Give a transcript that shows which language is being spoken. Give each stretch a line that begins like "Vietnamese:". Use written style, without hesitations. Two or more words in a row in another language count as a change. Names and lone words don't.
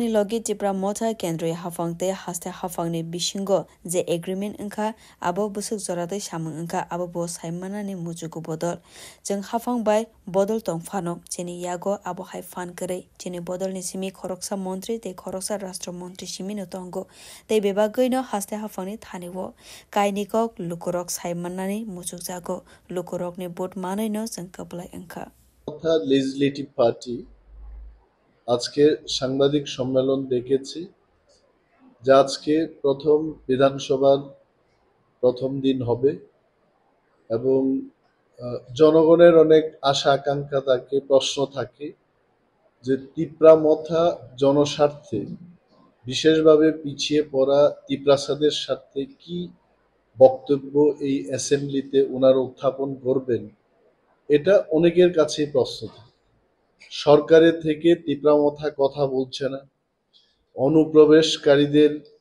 Kok Borok: लगे टिप्रा मथा केन्द्रीय हाफांते हास्ते हाफांनि बिशिंगो जे एग्रीमेंट अंखा आबो बुसुक जरादै सामं अंखा आबो बो साइमानानि मुजुगु बदल जों हाफां बाय बदल तंफानो जेनि यागो आबो हाय फान करे जेनि बदलनि सिमी खरकसा मन्त्री ते खरकसा राष्ट्र मन्त्री सिमिनो तंगो ते बेबागैनो हास्ते हाफांनि थानेवो कायनिकक लुकुरक साइमानानि मुजुग जागो लुकुरकनि बोट मानैनो जों कबलाय अंखा
Bangla: তথা
English: legislative party
Bangla: আজকে সাংবাদিক সম্মেলন ডেকেছে যা আজকে প্রথম বিধানসভার প্রথম দিন হবে এবং জনগণের অনেক আশা আকাঙ্ক্ষা থাকে প্রশ্ন থাকে যে তিপ্রামথা জনস্বার্থে বিশেষভাবে পিছিয়ে পড়া তিপ্রাসাদের স্বার্থে কি বক্তব্য এই অ্যাসেম্বলিতে ওনারা উত্থাপন করবেন এটা অনেকের কাছেই প্রশ্ন থাকে সরকারের থেকে তিপ্রামথা কথা বলছে না অনুপ্রবেশকারীদের